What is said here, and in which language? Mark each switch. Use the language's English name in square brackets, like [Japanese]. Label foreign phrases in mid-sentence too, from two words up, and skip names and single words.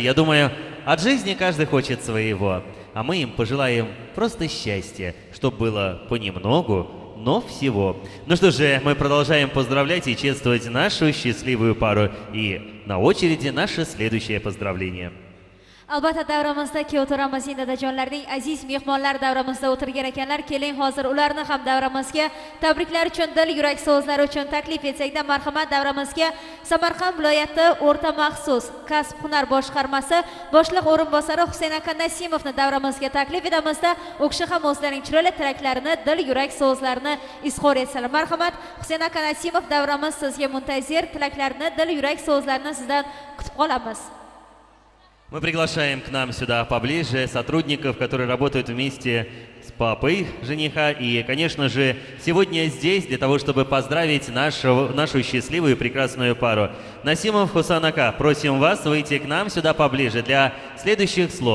[Russian] Я думаю, от жизни каждый хочет своего. А мы им пожелаем просто счастья, чтобы было понемногу, но всего. Ну что же, мы продолжаем поздравлять и чествовать нашу счастливую пару. И на очереди наше следующее поздравление. [Uzbek] Albatta davramizda o'tiramiz endi dadajonlarning aziz mehmonlar davramizda o'tirgan ekanlar. Keling hozir ularni ham davramizga tabriklar uchun, dil yurak so'zlari uchun taklif etsakda, marhamat, davramizga Samarqand viloyati o'rta maxsus kasb hunar boshqarmasi boshliq o'rinbosari Husayn aka Nasimovni davramizga taklif etamizda, u kishi ham o'zlarining chiroyli tilaklarini, dil yurak so'zlarini izhor etsalar. Marhamat, Husayn aka Nasimov, davramiz sizga muntazir, tilaklarini, dil yurak so'zlarini sizdan kutib qolamiz. [Russian] Мы приглашаем к нам сюда поближе сотрудников, которые работают вместе с папой жениха. И, конечно же, сегодня здесь для того, чтобы поздравить нашу счастливую и прекрасную пару. Насимов, Хусан ака, просим вас выйти к нам сюда поближе для следующих слов.